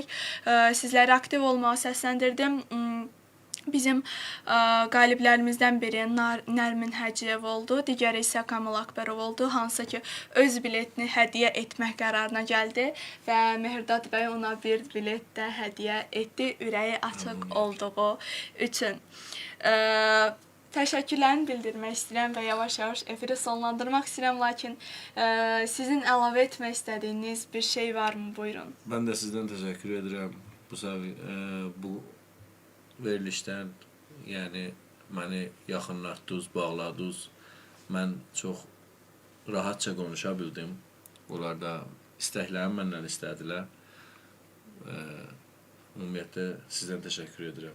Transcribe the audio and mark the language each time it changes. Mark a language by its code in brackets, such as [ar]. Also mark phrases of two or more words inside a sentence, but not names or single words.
[az] Sizləri aktiv olmağa səsləndirdim. Bizim qaliblərimizdən biri Nərmin Həciyev oldu, digəri isə Kamil Akbarov oldu, hansı ki öz biletini hədiyyə etmək qərarına gəldi və Mehirdad bəy ona bir bilet də hədiyyə etdi, ürəyi açıq olduğu üçün. Təşəkkürlərimi bildirmək istəyirəm və yavaş-yavaş efiri sonlandırmaq istəyirəm, lakin sizin əlavə etmək istədiyiniz bir şey varmı? Buyurun. [tr] Ben de sizden teşekkür ederim. [az] Bu verilişdən, yəni məni yaxınlatdınız, bağladınız. Mən çox rahatça konuşa bildim. Onlar da istəklərimi məndən istədilər. Ümumiyyətlə sizdən təşəkkür edirəm.